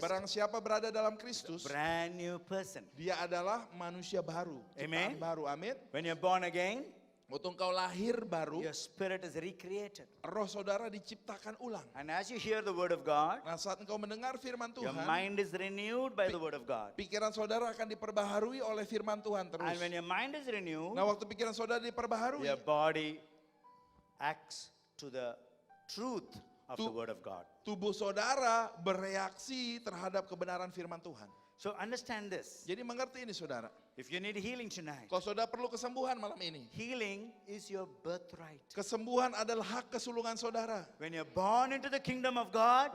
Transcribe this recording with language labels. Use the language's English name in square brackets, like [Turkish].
[Indonesian] barang siapa berada dalam Kristus, [English] brand new person. [Indonesian] dia adalah manusia baru, ciptaan [English] Amen. [Indonesian] baru. Amin. [English] When you're born again, [Indonesian] Waktu engkau lahir baru, [English] your spirit is recreated. [Indonesian] roh saudara diciptakan ulang. [English] And as you hear the word of God, [Indonesian] Nah, saat engkau mendengar firman [English] your [Indonesian] Tuhan, [English] mind is renewed by the word of God. [Indonesian] pikiran saudara akan diperbaharui oleh firman Tuhan terus. [English] And when your mind is renewed, [Indonesian] Nah, waktu pikiran saudara diperbaharui, [English] your body acts to the truth of the word of God. [Indonesian] tubuh saudara bereaksi terhadap kebenaran firman Tuhan. [English] So understand this. [Indonesian] Jadi mengerti ini saudara. [English] If you need healing tonight, [Indonesian] Kalau saudara perlu kesembuhan malam ini, [English] healing is your birthright. [Indonesian] kesembuhan adalah hak kesulungan saudara. [English] When you're born into the kingdom of God,